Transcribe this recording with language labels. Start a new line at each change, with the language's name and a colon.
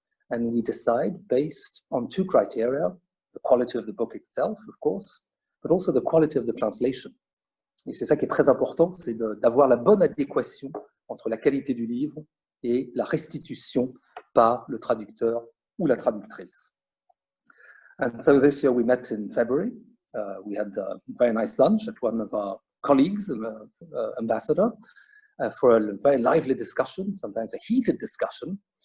English: And we decide based on 2 criteria, the quality of the book itself, of course, but also the quality of the translation.
French: Et c'est ça qui est très important, c'est d'avoir la bonne adéquation entre la qualité du livre et la restitution par le traducteur ou la traductrice.
English: And so this year we met in February. We had a very nice lunch at one of our colleagues, ambassador, for a very lively discussion, sometimes a heated discussion.